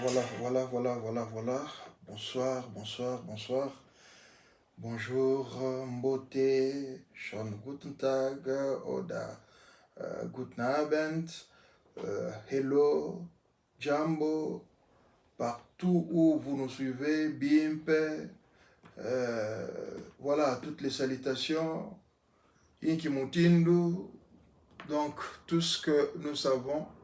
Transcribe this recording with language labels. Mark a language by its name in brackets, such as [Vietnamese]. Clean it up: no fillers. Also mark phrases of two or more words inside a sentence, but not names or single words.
[French] Voilà. Bonsoir, bonsoir, bonsoir. Bonjour, Mbote, [German] schönen guten Tag oder guten Abend, [French] hello, Jambo, partout où vous nous suivez, Bimpe, voilà, toutes les salutations, [Kongo] Inki Mutindu, [French] donc tout ce que nous savons.